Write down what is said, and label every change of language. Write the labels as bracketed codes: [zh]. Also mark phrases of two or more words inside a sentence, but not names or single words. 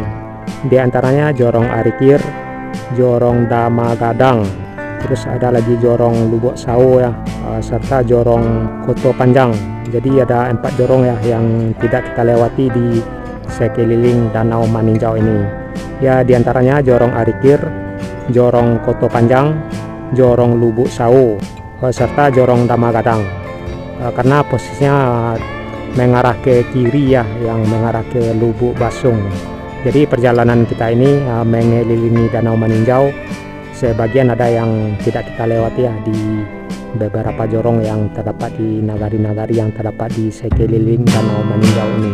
[id] Di antaranya Jorong Arikir, Jorong Damagadang, terus ada lagi Jorong Lubuk Sawo ya, serta Jorong Koto Panjang. Jadi ada 4 jorong ya yang tidak kita lewati di sekeliling Danau Maninjau ini. Ya, di antaranya Jorong Arikir, Jorong Koto Panjang, Jorong Lubuk Sawo, serta Jorong Damagadang. Karena posisinya mengarah ke kiri ya, yang mengarah ke Lubuk Basung. Jadi perjalanan kita ini mengelilingi Danau Maninjau. Sebagian ada yang tidak kita lewati ya di beberapa jorong yang terdapat di nagari-nagari yang terdapat di sekeliling Danau Maninjau ini.